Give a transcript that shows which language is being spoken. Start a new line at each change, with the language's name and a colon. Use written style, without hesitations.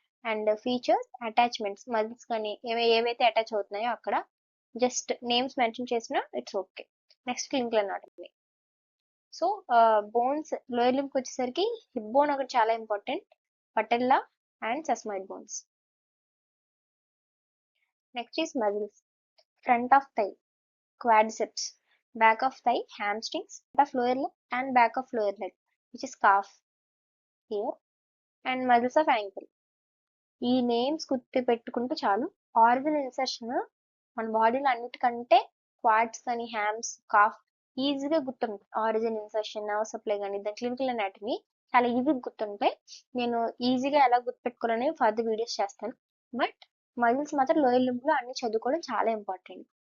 Telugu: And features, attachments, muscles కానీ ఏవైతే attach అవుతున్నాయో అక్కడ జస్ట్ నేమ్స్ మెన్షన్ చేసినా
English: It's okay.
Telugu: Next clinical anatomy. So bones lower లింబ్కి వచ్చేసరికి హిప్ బోన్ ఒకటి చాలా important, patella and sesamoid bones.
English: Next is muscles. Front of thigh, quadriceps, back of thigh, hamstrings, front of lower leg and back of lower leg, which is calf here, and muscles of ankle.
Telugu: ఈ names గుర్తు పెట్టుకుంటే చాలు. Origin insertion మన బాడీలో అన్నిటికంటే quads కానీ హ్యామ్స్, cough ఈజీగా గుర్తుంటాయి. ఆరిజిన్ ఇన్సర్షన్, నర్వ్ సప్లై కానీ దాని క్లినికల్ అనాటమీ చాలా ఈజీగా గుర్తుంటాయి. నేను ఈజీగా ఎలా గుర్తుపెట్టుకోవాలని ఫర్దర్ వీడియోస్ చేస్తాను. బట్ మజిల్స్ మాత్రం లోయర్ లింబ్ లో అన్ని చదువుకోవడం చాలా ఇంపార్టెంట్.